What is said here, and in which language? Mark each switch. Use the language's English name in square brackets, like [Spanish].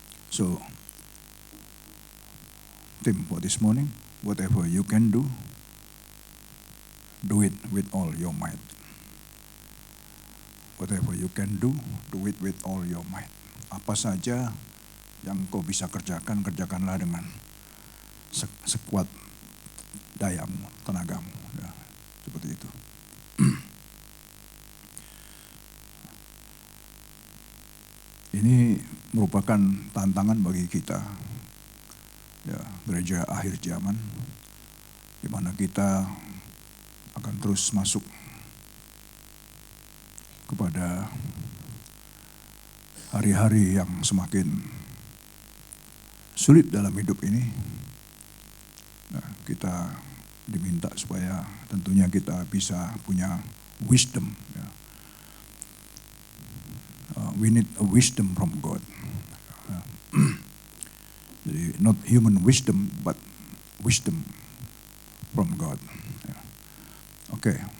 [English] So, theme for this morning, whatever you can do it with all your might. Whatever you can do it with all your might. [Indonesian] Apa saja yang kau bisa kerjakan, kerjakanlah dengan sekuat dayamu, tenagamu, ya, seperti itu. Ini merupakan tantangan bagi kita, ya, gereja akhir zaman, di mana kita akan terus masuk kepada hari-hari yang semakin sulit dalam hidup ini, nah, kita diminta supaya tentunya kita bisa punya wisdom. Ya. [English] We need a wisdom from God. Jadi not human wisdom, but wisdom from God. [Indonesian] Ya. Oke.